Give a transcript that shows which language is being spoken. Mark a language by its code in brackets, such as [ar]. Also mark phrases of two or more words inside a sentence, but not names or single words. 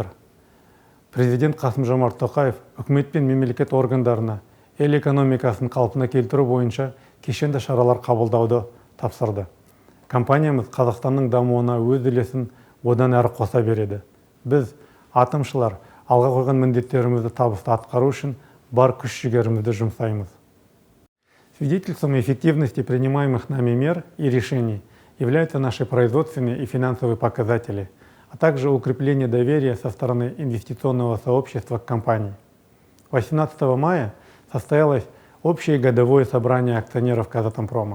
[kk] Президент Қасым-Жомарт Тоқаев үкімет пен мемлекет органдарына ел экономикасын қалпына келтіру бойынша кешенді шаралар қабылдауды тапсырды. Компаниямыз Қазақстанның дамуына өз үлесін одан әрі қоса береді. Біз, атомшылар, алға қойған міндеттерімізді табысты атқару үшін бар күш-жігерімізді жұмсаймыз. [ru] Свидетельством эффективности принимаемых нами мер и решений являются наши производственные и финансовые показатели, а также укрепление доверия со стороны инвестиционного сообщества к компании. 18 мая состоялось общее годовое собрание акционеров Казатомпрома.